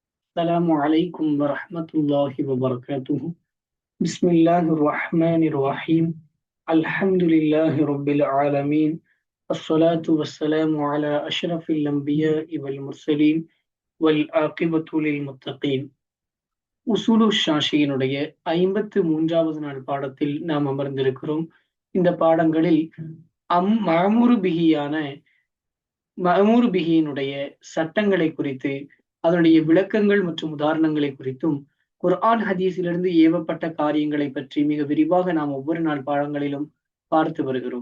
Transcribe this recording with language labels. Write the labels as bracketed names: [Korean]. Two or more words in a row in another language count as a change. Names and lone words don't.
[Arabic] السلام عليكم ورحمة الله وبركاته. بسم الله الرحمن الرحيم. الحمد لله رب العالمين. الصلاة والسلام على أشرف الأنبياء والمرسلين والعاقبة للمتقين. [Tamil] உசூலு ஷாஷியினுடைய 53வது நாள் பாடத்தில் நாம் அமர்ந்திருக்கிறோம். இந்த பாடங்களில் மஅமூரு பிகியினுடைய சட்டங்களை குறித்து, அதனுடைய விளக்கங்கள் மற்றும் உதாரணங்களை குறித்தும், குர்ஆன் ஹதீஸிலிருந்து ஏவப்பட்ட காரியங்களை பற்றி மிக விரிவாக நாம் ஒவ்வொரு நாள் பாடங்களிலும் பார்த்து வருகிறோம்.